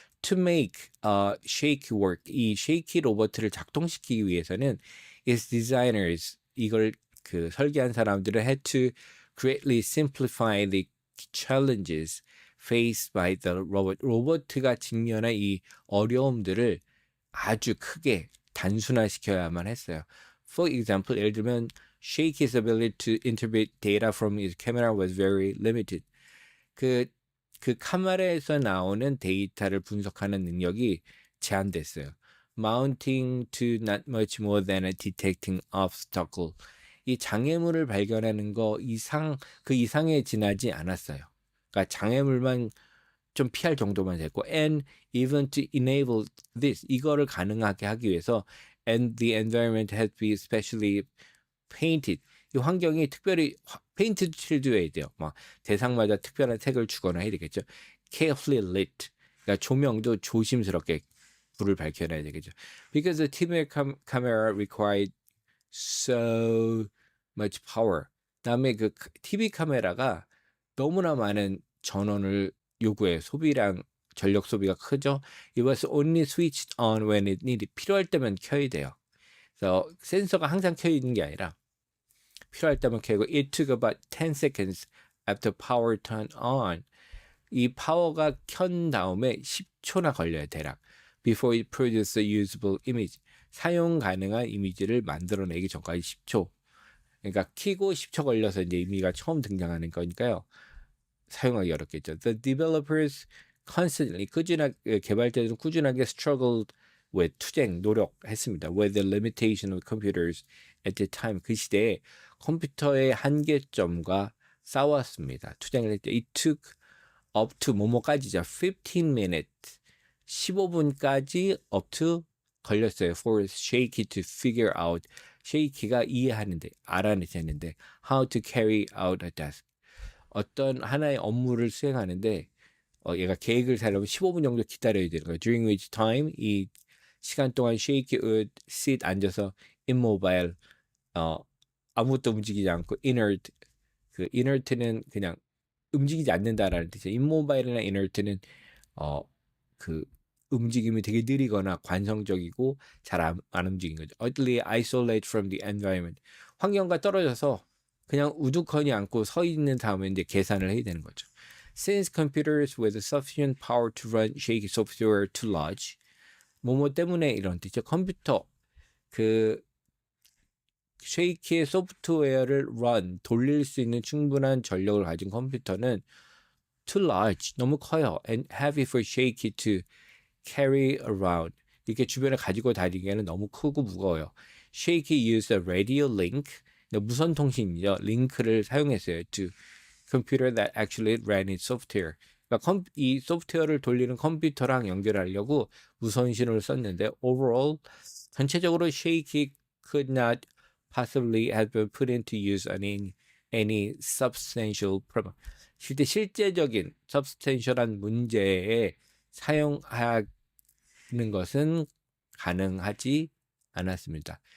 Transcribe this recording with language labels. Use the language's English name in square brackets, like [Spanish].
[English] To make Shaky work, [Korean] 이 Shaky 로봇을 작동시키기 위해서는 [English] its designers, [Korean] 이걸 설계한 사람들은 [English] had to greatly simplify the challenges faced by the robot. [Korean] 로봇가 직면한 이 어려움들을 아주 크게 단순화시켜야만 했어요. [English] For example, [Korean] 예를 들면 [English] Shaky's ability to interpret data from his camera was very limited. [Korean] 그 카메라에서 나오는 데이터를 분석하는 능력이 제한됐어요. [English] Mounting to not much more than a detecting obstacle. [Korean] 이 장애물을 발견하는 거 그 이상에 지나지 않았어요. 그러니까 장애물만 좀 피할 정도만 됐고, [English] and even to enable this, [Korean] 이거를 가능하게 하기 위해서 [English] and the environment has to be specially painted. [Korean] 이 환경이 특별히 페인트 칠해줘야 돼요. 막 대상마다 특별한 색을 주거나 해야 되겠죠. [English] Carefully lit. [Korean] 그러니까 조명도 조심스럽게 불을 밝혀놔야 되겠죠. [English] Because the TV camera required so much power. [Korean] 다음에 그 TV 카메라가 너무나 많은 전원을 요구해요. 소비량 전력 소비가 크죠. [English] It was only switched on when it needed. [Korean] 필요할 때만 켜야 돼요. 그래서 센서가 항상 켜 있는 게 아니라 필요할 때만 켜고 [English] it took about 10 seconds after power turned on. [Korean] 이 파워가 켠 다음에 10초나 걸려요, 대략. [English] Before it produced a usable image. [Korean] 사용 가능한 이미지를 만들어내기 전까지 10초. 그러니까 키고 10초 걸려서 이제 이미지가 처음 등장하는 거니까요. 사용하기 어렵겠죠. [English] The developers constantly [Korean] 개발자들은 꾸준하게 [English] struggled with [Korean] 투쟁, 노력했습니다. [English] With the limitation of computers at the time. [Korean] 그 시대에 컴퓨터의 한계점과 싸웠습니다. 투쟁을 했죠. [English] It took up to 뭐뭐까지죠. 15 minutes. [Korean] 15분까지 up to 걸렸어요. [English] For Shaky to figure out. [Korean] Shaky가 이해하는데, 알아내셨는데 [English] how to carry out a task. [Korean] 어떤 하나의 업무를 수행하는데 얘가 계획을 세려면 15분 정도 기다려야 되는 거예요. [English] During which time [Korean] 이 시간 동안 [English] Shaky would sit [Korean] 앉아서 immobile 아무것도 움직이지 않고 inert 그 inert는 그냥 움직이지 않는다라는 뜻이에요. immobile이나 inert는 그 움직임이 되게 느리거나 관성적이고 잘 안 움직이는 거죠. [English] Utterly isolated from the environment. [Korean] 환경과 떨어져서 그냥 우두커니 앉고 서 있는 다음에 이제 계산을 해야 되는 거죠. [English] Since computers with sufficient power to run shaky software too large. [Korean] 뭐뭐 때문에 이런 뜻이죠. 컴퓨터 그 쉐이키의 소프트웨어를 돌릴 수 있는 충분한 전력을 가진 컴퓨터는 [English] too large, [Korean] 너무 커요. [English] And heavy for shaky to carry around. [Korean] 이렇게 주변에 가지고 다니기에는 너무 크고 무거워요. [English] Shaky used a radio link. [Korean] 무선 통신이죠. 링크를 사용했어요. [English] To computer that actually ran its software. [Korean] 그러니까 이 소프트웨어를 돌리는 컴퓨터랑 연결하려고 무선 신호를 썼는데 [English] overall [Korean] 전체적으로 [English] Shaky could not possibly have been put into use on any substantial problem. [Korean] 실제적인 substantial한 문제에 사용하는 것은 가능하지 않았습니다.